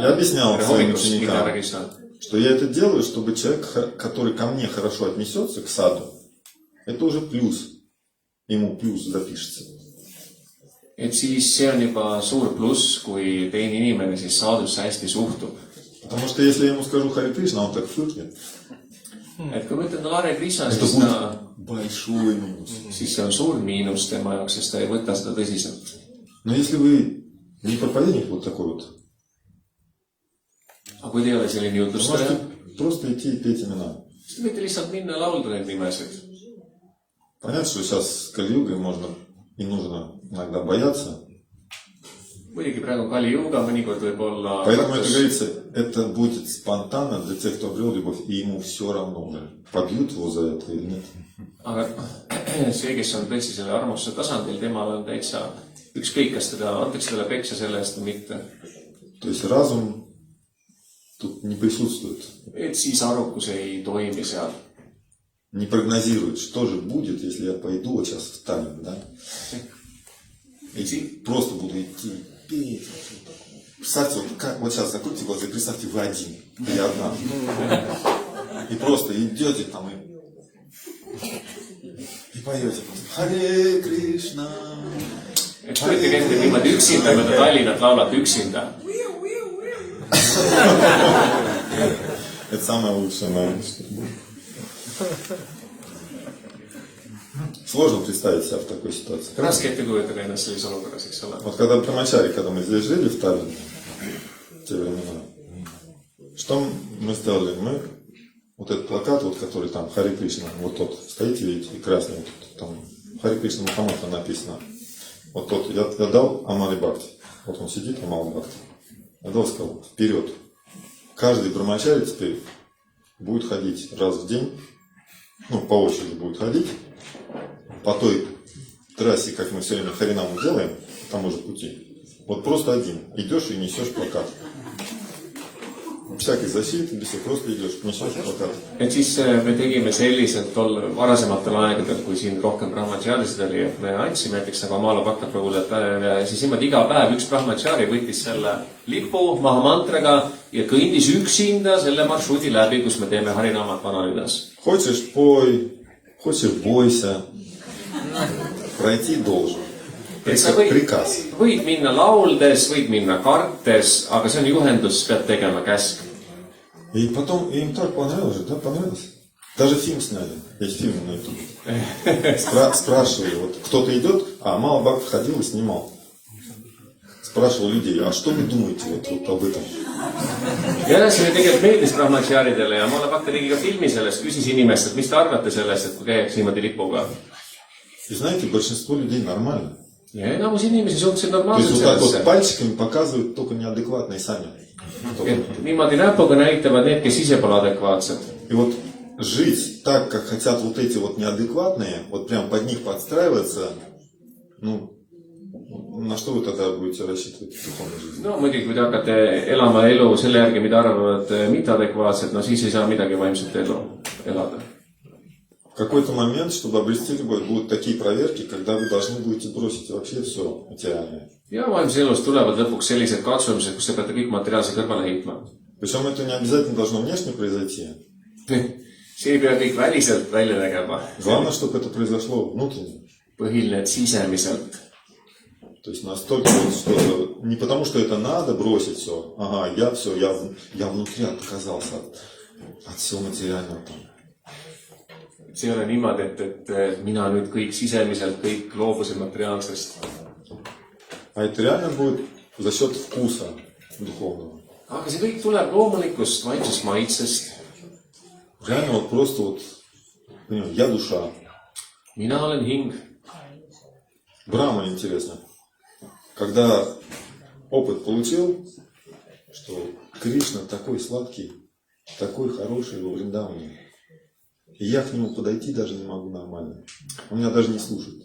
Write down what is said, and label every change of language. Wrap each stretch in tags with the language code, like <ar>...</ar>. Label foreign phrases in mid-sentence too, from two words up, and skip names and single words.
<ru>Я объяснял</ru> <et>tere</et> <ru>своим</ru> <et>hommikust, mitte härra</et> <ru>ученикам,</ru> <et>Krishna.</et> <ru>что я это делаю, чтобы человек, который ко мне хорошо отнесется, к саду, это уже плюс. Ему плюс запишется.</ru> <et>Et siis see on juba suur pluss, kui teine inimene siis saadusse hästi suhtub.</et> <ru>Потому что если я ему скажу Хари Кришна, он так фыркнет.</ru> <et>Et kui ma ütlen talle Hare Krishna,</et> <ru>Это</ru> <et>siis</et> <ru>будет большой минус.</ru> <et>siis see on suur miinus tema jaoks, sest ta ei võta seda tõsiselt.</et> <ru>Но если вы не проповедник вот такой вот,</ru> <et>Aga kui te ei ole selline</et> <ru>вы</ru> <et>jutlustaja,</et> <ru>можете просто идти и петь имена.</ru> <et>siis te võite lihtsalt minna ja laulda neid nimesid.</et> <ru>Понятно, что сейчас с Кали-югой можно и нужно иногда бояться.</ru> <et>Muidugi praegu Kali Yuga mõnikord võib olla</et> <ru>Поэтому это говорится, это будет спонтанно для тех, кто обрел любовь, и ему все равно, побьют его за это или нет.</ru> <et>Aga see, kes on tõesti selle armastuse tasandil, temal on täitsa ükskõik, kas teda antakse talle peksa selle eest või mitte.</et> <ru>То есть разум тут не присутствует,</ru> <et>Et siis arukus ei toimi seal.</et> <ru>не прогнозирует, что же будет, если я пойду вот сейчас в Таллин, да? И просто буду идти, петь. Представьте, вот сейчас закройте глаза и представьте, вы один или одна. И просто идете там и поете просто Харе Кришна.</ru> <et>Eks kujutage ette, niimoodi üksinda, kui te Tallinnat laulate üksinda.</et> <ru>Это самое лучшее, наверное, что будет. Сложно представить себя в такой ситуации.</ru> <et>Raske ette kujutada ennast sellises olukorras, eks ole.</et> <ru>Вот когда промочали, когда мы здесь жили в Таллине, в те времена, что мы сделали? Мы вот этот плакат, вот, который там Харе Кришна, вот тот, стоите, видите, и красный, вот там Харе Кришна Мухаммад написано. Вот тот, я дал Амари Бхакти. Вот он сидит, Амари Бхакти. Я дал, сказал, вперед. Каждый брамачари теперь будет ходить раз в день, ну, по очереди будет ходить, по той трассе, как мы все время Харинаму делаем, по тому же пути. Вот просто один. Идешь и несешь плакат. Всякой защиты, без всего, просто идешь, несешь плакат.</ru> <et>Et siis me tegime selliselt varasematel aegadel, kui siin rohkem brahmacharisid oli, et me andsime näiteks nagu Amala Bhakta puhul, et siis niimoodi iga päev üks brahmachari võttis selle lipu maha mantraga ja kõndis üksinda selle marsruudi läbi, kus me teeme Harinamat Vanalinnas.</et> <ru>Хочешь пой, хочешь бойся, пройти должен. Приказ.</ru> <et>Võid minna lauldes, võid minna kartes, aga see on juhendus, pead tegema käsk.</et> <ru>И потом им так понравилось, да, понравилось. Даже фильм сняли, есть фильм на YouTube. Спрашивали, вот кто-то идет, а Амала Бхакти ходил и снимал. Спрашивал людей, а что вы думаете вот об этом?</ru> <et>Ja edasi me tegelikult meeldis brahmacharidele ja Amala Bhakti tegi ka filmi sellest, küsis inimest, et mis te arvate sellest, et kui käiaks niimoodi lipuga.</et> <ru>И знаете, большинство людей нормально.</ru> <et>Ja enamus inimesi suhteliselt</et> <ru>То есть</ru> <et>normaalselt</et> <ru>вот так вот</ru> <et>sellesse.</et> <ru>пальчиками показывают только неадекватные сами.</ru> <et>Et niimoodi näpuga näitavad need, kes ise pole adekvaatsed.</et> <ru>И вот жить так, как хотят вот эти вот неадекватные, вот прям под них подстраиваться, ну, на что вы тогда будете рассчитывать в духовной жизни?</ru> <et>No muidugi, kui te hakkate elama elu selle järgi, mida arvavad mitteadekvaatsed, no siis ei saa midagi vaimset elu elada.</et> <ru>В какой-то момент, чтобы обрести любовь, будут такие проверки, когда вы должны будете бросить вообще все материальное.</ru> <et>Ja vaimses elus tulevad lõpuks sellised katsumised, kus te peate kõik materiaalse kõrvale heitma.</et> <ru>Причем это не обязательно должно внешне произойти.</ru> <et>See ei pea kõik väliselt välja tegema.</et> <ru>Главное, чтобы это произошло внутренне.</ru> <et>Põhiline, et sisemiselt.</et> <ru>То есть настолько, что не потому, что это надо бросить все. Ага, я внутри отказался от всего материального там.</ru> <et>See ei ole niimoodi, et mina nüüd kõik sisemiselt, kõik loobusin materiaalsest.</et> <ru>А это реально будет за счет вкуса духовного.</ru> <et>Aga see kõik tuleb loomulikust vaimsest maitsest.</et> <ru>Реально вот просто вот, я душа.</ru> <et>Mina olen hing.</et> <ru>Брахма интересно. Когда опыт получил, что Кришна такой сладкий, такой хороший во Вриндаване, и я к нему подойти даже не могу нормально. Он меня даже не слушает.</ru>